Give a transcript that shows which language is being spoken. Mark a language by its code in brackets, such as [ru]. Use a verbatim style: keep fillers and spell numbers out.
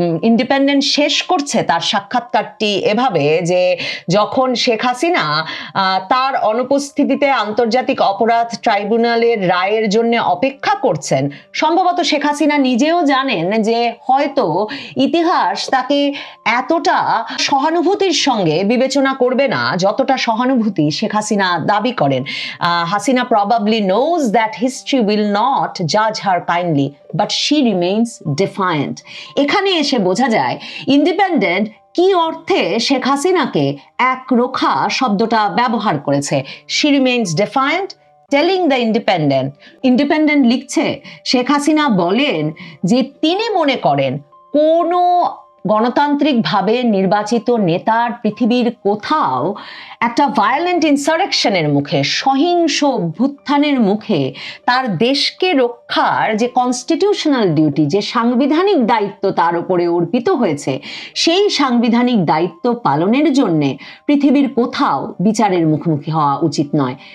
[bn] Independent শেষ করছে তার সাক্ষাৎকারটি এভাবে যে যখন শেখ হাসিনা তার অনুপস্থিতিতে আন্তর্জাতিক অপরাধ ট্রাইব্যুনালের রায়ের জন্য অপেক্ষা করছেন, সম্ভবত শেখ হাসিনা নিজেও জানেন যে হয়তো ইতিহাস তাকে এতটা সহানুভূতির সঙ্গে বিবেচনা করবে না যতটা সহানুভূতি শেখ হাসিনা দাবি করেন। [en] Hasina probably knows that history will not judge her kindly, but she remains defiant. [bn] এখানে এসে বোঝা যায় ইন্ডিপেন্ডেন্ট কি অর্থে শেখ হাসিনাকে একরোখা শব্দটা ব্যবহার করেছে। [en] she remains defiant, telling the independent. [bn] Independent লিখছে শেখ হাসিনা বলেন যে তিনি মনে করেন কোনো গণতান্ত্রিকভাবে নির্বাচিত নেতার পৃথিবীর কোথাও একটা ভায়োলেন্ট ইনসারেকশনের মুখে, সহিংস অভ্যুত্থানের মুখে তার দেশকে রক্ষার যে কনস্টিটিউশনাল ডিউটি, যে সাংবিধানিক দায়িত্ব তার উপরে অর্পিত হয়েছে, সেই সাংবিধানিক দায়িত্ব পালনের জন্যে পৃথিবীর কোথাও বিচারের মুখোমুখি হওয়া উচিত নয়।